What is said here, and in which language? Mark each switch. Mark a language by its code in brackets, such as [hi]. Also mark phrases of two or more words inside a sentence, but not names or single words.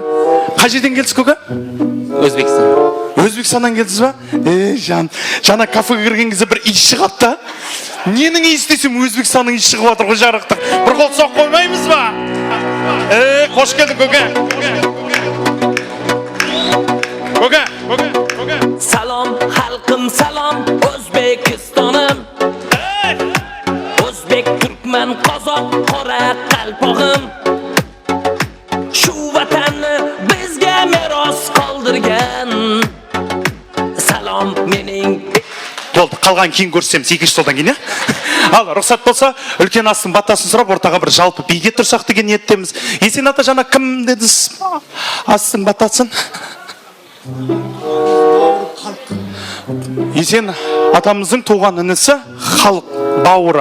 [kk] Қай жерден келдіңіз, көке? Өзбекстаннан келдіңіз ба? Жан, жаңа кафеге кірген кезде бір иіс шығады да. Ненің иісі десем, Өзбекстанның иісі шығып жатыр ғой жарықтық. Бір қол соқ қоймаймыз ба? Қош келдің, көке. Көке. [uz] Salom xalqim salom O'zbekistonim O'zbek, turkman, qozoq, qora qalpog'im Shu vatanni bizga meros qoldirgan Salom mening [kk] Болды, қалған кейін көрсеміз, екінші жолдан кейін, Ал, рұқсат болса, үлкен астың батасын сұрап, ортаға бір жалпы биге тұрсақ деген ниеттеміз. Есен ата жаңа кім дедіңіз? Астың батасын. Есен атамыздың туған інісі халық бауыры.